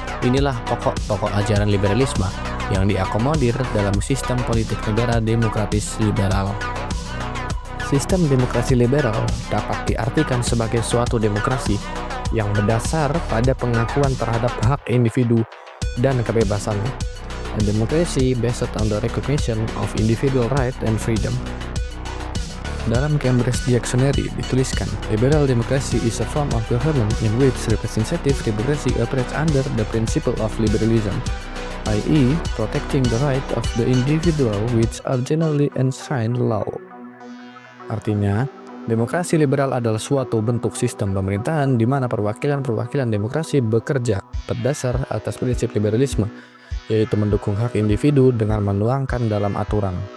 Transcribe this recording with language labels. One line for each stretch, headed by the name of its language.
Indonesian: Inilah pokok-pokok ajaran liberalisme yang diakomodir dalam sistem politik negara demokratis liberal. Sistem demokrasi liberal dapat diartikan sebagai suatu demokrasi yang berdasar pada pengakuan terhadap hak individu dan kebebasannya.
English: A democracy based on the recognition of individual right and freedom.
Indonesian: Dalam Cambridge Dictionary dituliskan,
English: liberal democracy is a form of government in which representative democracy operates under the principle of liberalism. i.e. protecting the right of the individual which are generally enshrined law.
Indonesian: Artinya, demokrasi liberal adalah suatu bentuk sistem pemerintahan di mana perwakilan-perwakilan demokrasi bekerja berdasar atas prinsip liberalisme, yaitu mendukung hak individu dengan menuangkan dalam aturan.